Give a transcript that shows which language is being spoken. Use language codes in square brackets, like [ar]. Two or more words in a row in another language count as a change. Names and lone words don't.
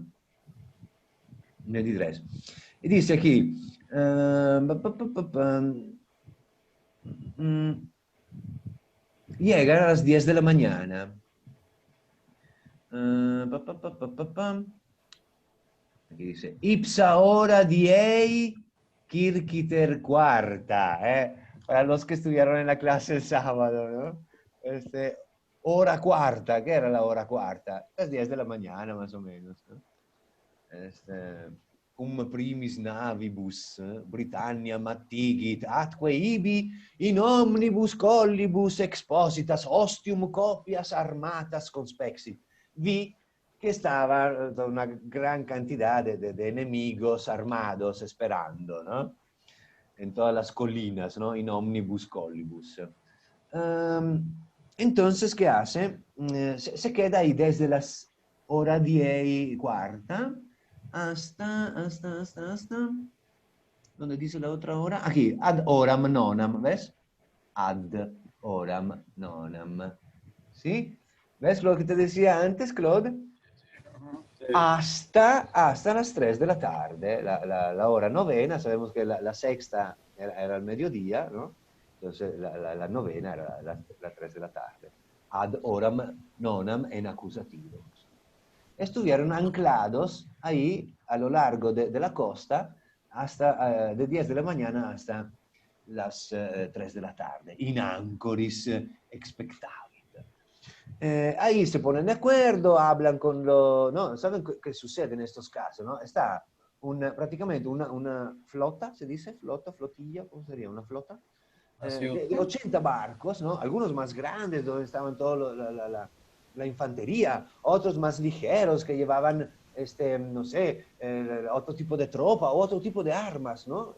[es] Y dice aquí, llegan a las 10 de la mañana. Aquí dice, [la] ipsa hora diei circiter quarta, [es] para los que estudiaron en la clase el sábado, ¿no? Hora cuarta, ¿qué era la hora cuarta? Las 10 de la mañana más o menos, ¿no? [la] Primis navibus, Britannia mattigit, atque ibi in omnibus collibus expositas ostium copias armatas conspexit. [es] Vi que estaba una gran cantidad de enemigos armados esperando, ¿no? En todas las colinas, ¿no? [la] In omnibus collibus. [es] Entonces, ¿qué hace? Se queda ahí desde las hora 10:15 hasta, ¿dónde dice la otra hora? Aquí, [la] ad horam nonam, ¿ves? Ad horam nonam. [es] ¿Sí? ¿Ves lo que te decía antes, Claude? Sí. Hasta las 3 de la tarde, la hora novena, sabemos que la sexta era el mediodía, ¿no? Entonces la novena era la 3 de la tarde. [la] Ad horam nonam [es] en acusativo. Estuvieron anclados ahí a lo largo de la costa hasta de 10 de la mañana hasta las 3 de la tarde, [la] in ancoris expectavit. [es] Ahí se ponen de acuerdo, hablan con los... ¿no? ¿Saben qué sucede en estos casos? ¿No? Está prácticamente una flota, ¿se dice? Flota, flotilla, ¿cómo sería? Una flota. De 80 barcos, ¿no? Algunos más grandes, donde estaban toda la infantería, otros más ligeros que llevaban, no sé, otro tipo de tropa, otro tipo de armas, ¿no?